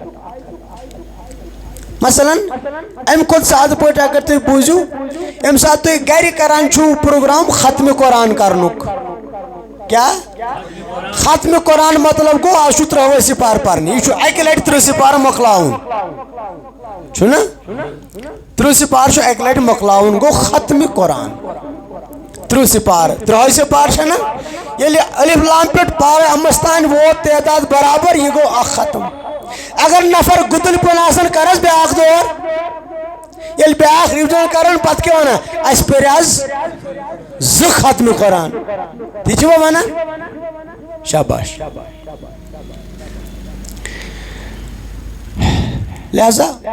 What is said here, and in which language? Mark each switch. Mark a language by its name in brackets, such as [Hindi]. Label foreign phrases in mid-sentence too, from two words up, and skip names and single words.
[Kashmiri] مثلا ام کھت سادہ پٲٹھۍ اگر تُہۍ بوٗزِو ام سات تُہۍ گرِ کران چھُو پروگرام ختم قرآن کرنُک کیا ختم قرآن مطلب گو آج چھُ 3 سپار پرنہِ یہِ چھُ اکہِ لٹہِ 3 سپار مۄکلاوُن چھُنہ 3 سپار چھُ اکہِ لٹہِ مۄکلاوُن گو ختم قرآن 3 سپار 3 سپار چھنا ییٚلہِ الف لام پٮ۪ٹھ پارٕ امس تانۍ ووت تعداد برابر یہِ گو اکھ ختم اگر نفر گُتٕلۍ پٲٹھۍ آسان کرس بیاکھ دور ییٚلہِ بیاکھ رِوجن کران پتہٕ کیٛاہ ونان اسہِ پٔرِ آز 2 ختم قرآن تی چھِوا ونان شاباش لہذا